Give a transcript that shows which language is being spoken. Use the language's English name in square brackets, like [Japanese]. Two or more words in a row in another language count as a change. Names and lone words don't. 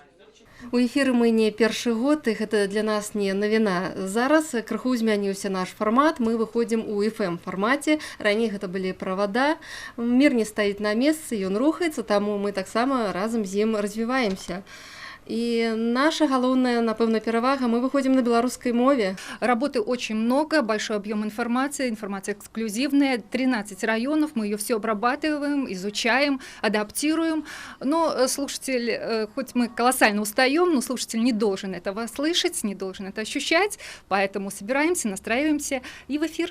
[Belarusian] У эфіры мы не першы год, і гэта для нас не навіна. Зараз крыху змяніўся наш фармат, мы выходзім у FM-фармаце. Раней гэта былі правада. Мір не стаіць на месцы, ён рухаецца, таму мы таксама разам з ім развіваемся. И наша галоўная, напэўна, перавага, [Russian] мы выходим на белорусской мове. Работы очень много, большой объем информации, информация эксклюзивная, 13 районов, мы ее все обрабатываем, изучаем, адаптируем. Но слушатель, хоть мы колоссально устаем, но слушатель не должен этого слышать, не должен это ощущать, поэтому собираемся, настраиваемся и в эфир.